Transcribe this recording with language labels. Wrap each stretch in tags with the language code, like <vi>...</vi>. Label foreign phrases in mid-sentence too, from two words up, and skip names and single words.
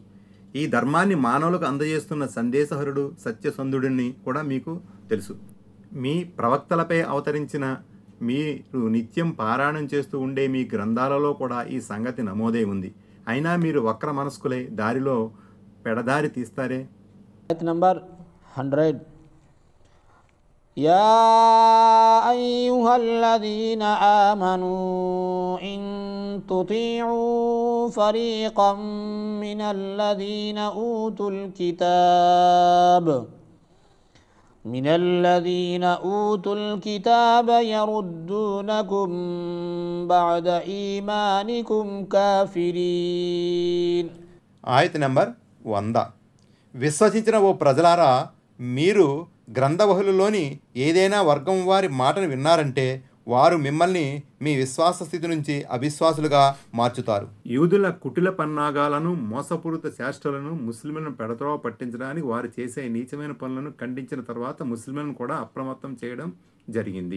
<te>ఈ ధర్మాన్ని మానవులకు అందజేస్తున్న సందేశహరుడు సత్యసంధుడిని కూడా మీకు తెలుసు. మీ ప్రవక్తలపై అవతరించిన, మీరు నిత్యం పారాయణం చేస్తూ ఉండే మీ గ్రంథాలలో కూడా ఈ సంగతి నమోదై ఉంది. అయినా మీరు వక్ర మనస్కులై దారిలో పెడదారి తీస్తారే. ఆయత్ నంబర్ 100.</te> <ar>يا أيها الذين آمنوا إن تطيعوا فريقا من الذين أوتوا الكتاب يردونكم بعد إيمانكم كافرين.</ar> <te>ఆయత నెంబర్ 100. విశ్వసించిన ఓ ప్రజలారా, మీరు గ్రంథబహులలోని ఏదైనా వర్గం వారి మాటను విన్నారంటే వారు మిమ్మల్ని మీ విశ్వాస స్థితి నుంచి అవిశ్వాసులుగా మార్చుతారు. యూదుల కుటిల పన్నాగాలను, మోసపూరిత చేష్టలను, ముస్లింలను పెడత్రోవ పట్టించడానికి వారు చేసే నీచమైన పనులను ఖండించిన తర్వాత ముస్లింలను కూడా అప్రమత్తం చేయడం జరిగింది.</te>